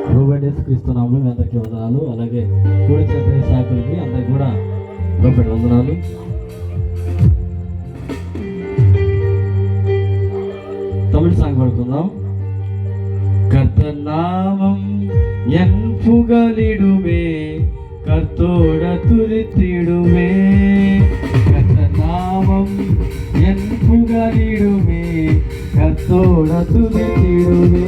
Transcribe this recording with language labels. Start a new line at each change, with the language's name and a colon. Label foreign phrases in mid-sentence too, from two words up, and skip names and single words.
Telugu: ప్రభువైన యేసుక్రీస్తునామములో మీ అందరికీ వందనాలు. అలాగే కూడి చేత సాకులకి అందరికి కూడా గొప్పటి వందనాలు. తమిళ సాంగ్ పడుకుందాం.
Tamil: கர்த்தநாமம் என் புகலிடுமே, கர்த்தோட துதித்திடுமே. கர்த்தநாமம் என் புகலிடுமே, கர்த்தோட துதித்திடுமே.